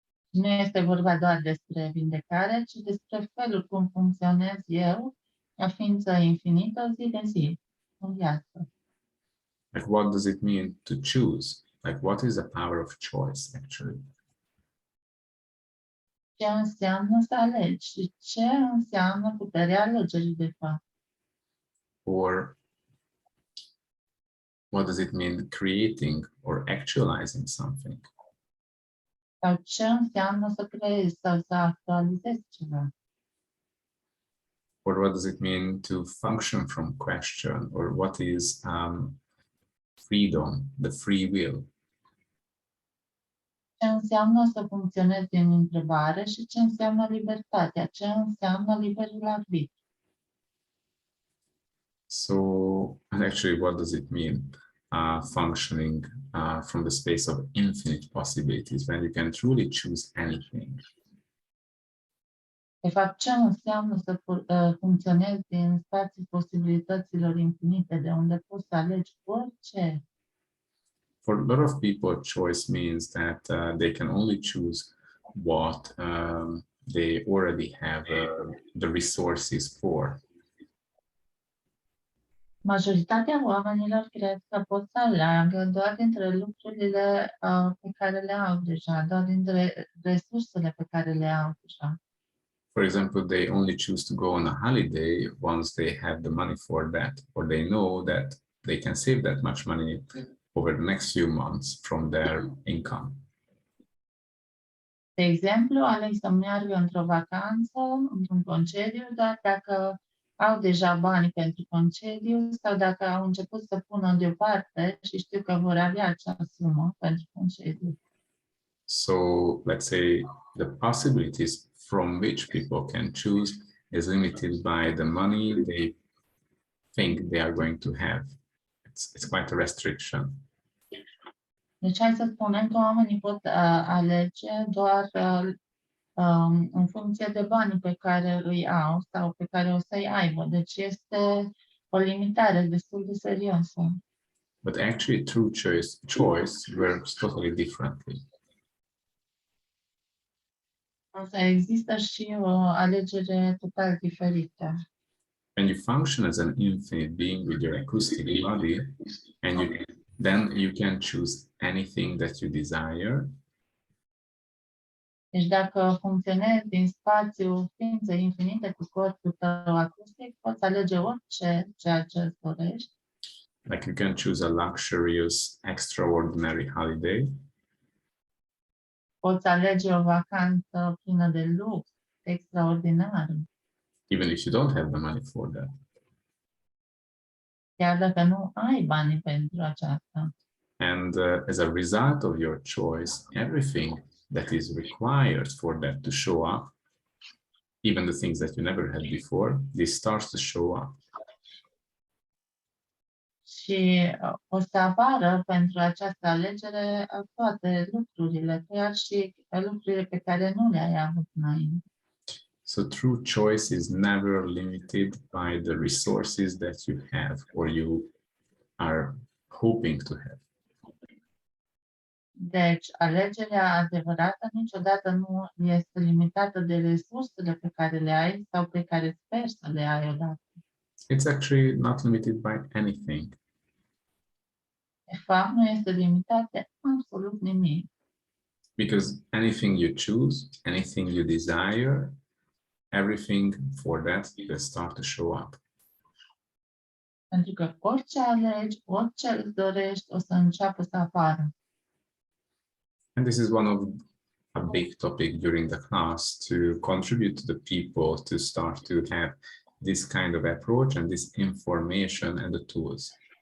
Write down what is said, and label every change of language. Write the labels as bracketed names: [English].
[Romanian] Nu este vorba doar despre vindecare, ci despre felul cum funcționez eu, ca ființă infinită, zi de zi, în viață. [English] Like, what does it mean to choose? Like, what is the power of choice, actually? [Romanian] Ce înseamnă să alegi și ce înseamnă puterea alegerii, de fapt? [English] Or what does it mean creating or actualizing something? [Romanian] Sau ce înseamnă să creezi sau să actualizezi ceva? [English] Or what does it mean to function from question? Or what is freedom, the free will? [Romanian] Ce înseamnă să funcționezi din întrebare și ce înseamnă libertatea? Ce înseamnă liberul arbitru? [English] So, and actually, what does it mean functioning from the space of infinite possibilities when you can truly choose anything? [Romanian] De fapt, ce înseamnă să funcționezi din spațiul posibilităților infinite, de unde poți să alegi orice? [English] For a lot of people, choice means that they can only choose what they already have the resources for. [Romanian] Majoritatea oamenilor cred că pot să aleagă doar dintre lucrurile pe care le au deja, doar dintre resursele pe care le au deja. [English] For example, they only choose to go on a holiday once they have the money for that, or they know that they can save that much money over the next few months from their income. [Romanian] De exemplu, aleg să meargă într-o vacanță, într-un concediu, doar dacă au deja bani pentru concediu sau dacă au început să pună deoparte și știu că vor avea acea sumă pentru concediu. [English] So let's say the possibilities from which people can choose is limited by the money they think they are going to have. It's quite a restriction. [Romanian] Deci hai să spunem că oamenii pot alege doar în funcție de banii pe care îi au sau pe care o să-i aibă. Deci este o limitare destul de serioasă. [English] But actually, true choice works totally differently. [Romanian] Însă există și o alegere total diferită. [English] When you function as an infinite being with your acoustic body and you then you can choose anything that you desire. [Romanian] Deci dacă funcționezi din spațiu ființe infinite cu corpul tău acustic, poți alege orice ceea ce îți dorești. [English] Like you can choose a luxurious, extraordinary holiday. [Romanian] Poți alege o vacanță plină de lux, extraordinară, [English] Even if you don't have the money for that. [Romanian] chiar dacă nu ai banii pentru aceasta. [English] And as a result of your choice, everything that is required for that to show up, even the things that you never had before, this starts to show up. [Romanian] Și o să apară pentru această alegere toate lucrurile, chiar și lucrurile pe care nu le-ai avut înainte. [English] So true choice is never limited by the resources that you have or you are hoping to have. [Romanian] Deci, alegerea adevărată niciodată nu este limitată de resursele pe care le ai sau pe care sper să le ai odată. [English] It's actually not limited by anything. [Romanian] De fapt, nu este limitat de absolut nimic. [English] Because anything you choose, anything you desire, everything for that will start to show up. [Romanian] Pentru că orice alegi, orice îți dorești, o să înceapă să apară. [English] And this is one of a big topic during the class to contribute to the people to start to have this kind of approach and this information and the tools.